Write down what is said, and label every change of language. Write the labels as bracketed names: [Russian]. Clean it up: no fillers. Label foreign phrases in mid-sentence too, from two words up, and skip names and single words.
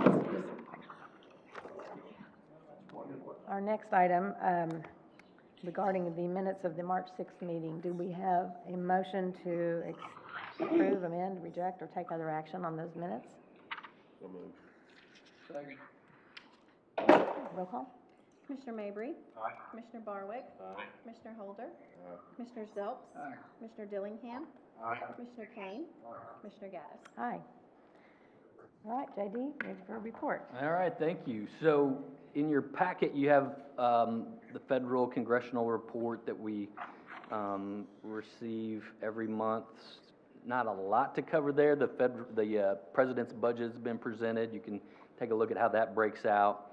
[English] Our next item, regarding the minutes of the March 6th meeting, do we have a motion to approve, amend, reject, or take other action on those minutes? So moved. Second. Roll call? Commissioner Mabry? Aye. Commissioner Barwick? Aye. Commissioner Holder? Commissioner Zelps? Commissioner Dillingham? Commissioner Kane? Commissioner Gaddis? Aye. All right, JD, ready for a report. All right, thank you. So in your packet, you have the federal congressional report that we receive every month. Not a lot to cover there. The president's budget has been presented. You can take a look at how that breaks out.